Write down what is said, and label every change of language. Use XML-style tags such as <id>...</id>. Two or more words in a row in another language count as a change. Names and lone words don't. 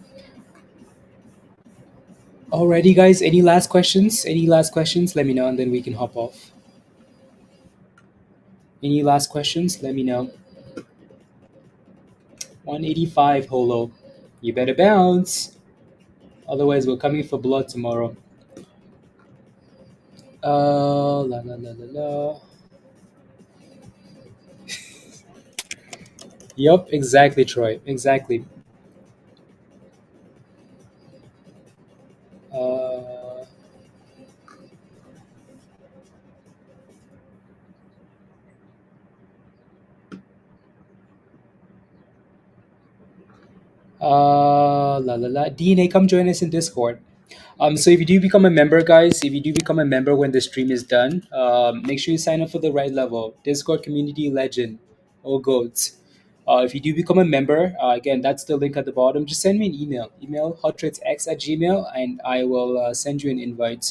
<en>Alrighty, guys. Any last questions? Any last questions? Let me know, and then we can hop off. Any last questions? Let me know. 185 Holo. You better bounce. Otherwise, we're coming for blood tomorrow. La la la la la. Yup, exactly, Troy. Exactly. Uh, la la la. DNA, come join us in Discord. So if you do become a member, guys, if you do become a member when the stream is done, make sure you sign up for the right level. Discord community legend, all goats. If you do become a member, again, that's the link at the bottom. Just send me an email. Email hottradex@gmail, and I will send you an invite.</en>